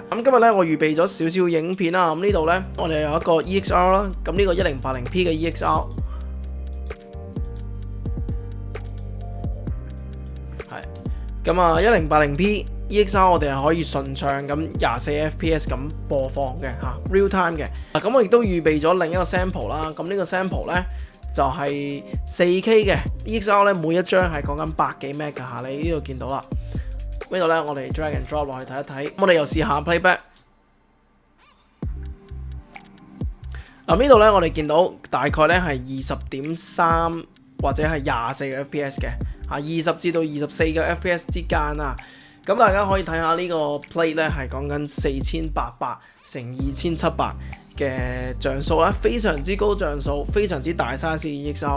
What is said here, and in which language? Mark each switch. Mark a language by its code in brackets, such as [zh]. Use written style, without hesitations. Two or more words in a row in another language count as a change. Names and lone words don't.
[yue] 咁今日咧我預備咗少少影片啦。咁呢度咧我哋有一個 EXR 啦。咁呢個 1080P 嘅 EXR 係咁啊，1080P EXR 我哋係可以順暢咁24 FPS 咁播放嘅 [en] real time [yue] 嘅。咁我亦都預備咗另一個 sample 啦。咁呢個 sample 咧就係 4K 嘅 EXR 咧，每一張係講緊100幾 meg 㗎嚇。你呢度見到啦，呢度咧我哋 [en] drag and drop [yue] 落去睇一睇。我哋又試下 playback。呢度咧我哋見到大概咧係20.3或者係24個 FPS 嘅20至到24個 FPS 之間啊。咁大家可以睇下呢個 plate 咧係講緊4800乘2700嘅像素啦，非常之高像素，非常之大 size 嘅 EXR。